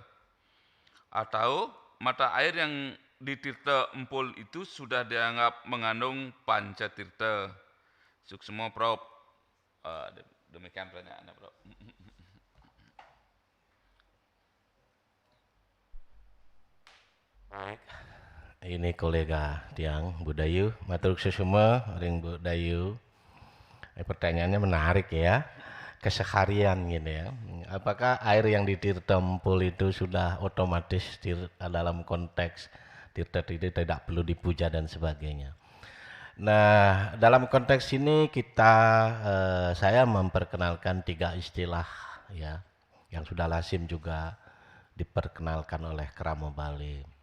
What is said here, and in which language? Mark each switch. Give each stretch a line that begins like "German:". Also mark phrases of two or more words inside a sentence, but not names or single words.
Indonesian: Atau mata air yang di Tirta Empul itu sudah dianggap mengandung pancatirta? Suksmo, Prof. Demikian pertanyaannya, Prof. Baik. Ini kolega
Balinese: tiang Budayu, matur sesuma ring Budayu.
Indonesian: Pertanyaannya menarik ya, keseharian gitu ya. Apakah air yang di Tirta Empul itu sudah otomatis dalam konteks tirta itu tidak perlu dipuja dan sebagainya? Nah, dalam konteks ini saya memperkenalkan 3 istilah ya, yang sudah lazim juga diperkenalkan oleh Kramo Bali.